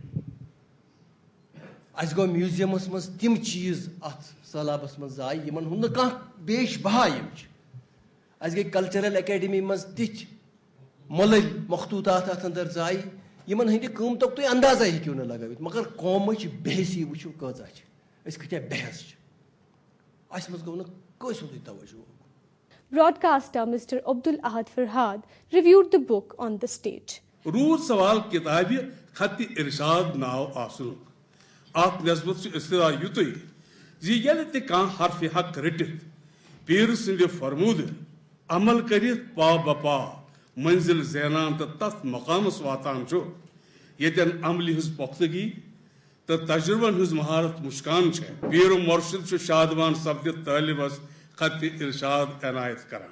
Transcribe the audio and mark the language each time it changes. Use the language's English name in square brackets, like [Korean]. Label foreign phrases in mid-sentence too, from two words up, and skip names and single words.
[Kashmiri] اَسہِ گوٚو میوٗزیمس منٛز تِم چیٖز اتھ سہلابس منٛز ضایع یِمن ہُنٛد نہٕ کانٛہہ بیش بہا یِم چھِ. اَسہِ گٔے کلچرل اکیڈمی منٛز تِتھۍ مۄلٕلۍ مخطوٗطات اتھ انٛدر ضایع یِمن ہٕنٛدِ قۭمتُک تُہۍ اندازے ہیٚکِو نہٕ لگٲوِتھ. مگر قومٕچ بےحسی وٕچھِو کۭژاہ چھِ, أسۍ کۭتیاہ بےٚحٮ۪س چھِ. اَسہِ منٛز گوٚو نہٕ کٲنٛسہِ ہُنٛدُے توجہ. [English] Broadcaster Mr. Abdul Ahad Farhad reviewed the book on the stage. [Kashmiri] روٗد سوال کِتابہِ خطِ ارشاد ناو آسنُک. اتھ نسبت چھُ استدا یُتُے زِ ییٚلہِ تہِ کانٛہہ حرفہِ حق رٔٹِتھ پیٖرٕ سٕنٛدِ فرموٗدٕ عمل کٔرِتھ پا بپا منزِل زینان تہٕ تتھ مقامس واتان چھُ ییٚتٮ۪ن عملہِ ہٕنٛز پۄختگی تہٕ تجرُبن ہٕنٛز مہارت مُشکان چھےٚ, پیٖرٕ مرشد چھُ شادمان سپدِتھ طٲلبس خطِ ارشاد عنایت کران.